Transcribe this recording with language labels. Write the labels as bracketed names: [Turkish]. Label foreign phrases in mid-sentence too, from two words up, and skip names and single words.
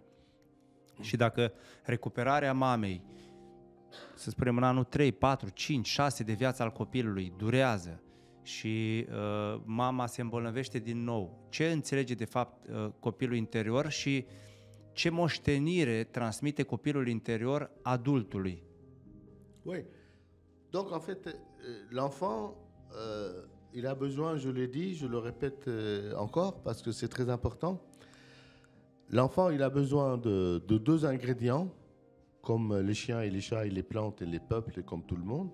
[Romanian] Și dacă recuperarea mamei, să spunem în anul 3, 4, 5, 6 de viață al copilului durează și mama se îmbolnăvește din nou, ce înțelege de fapt copilul interior și ce moștenire transmite copilul interior adultului? [French] Oui. Donc en fait, l'enfant, il a besoin, je l'ai dit, je le répète encore parce que c'est très important. L'enfant, il a besoin de deux ingrédients, comme les chiens et les chats et les plantes et les peuples, comme tout le monde.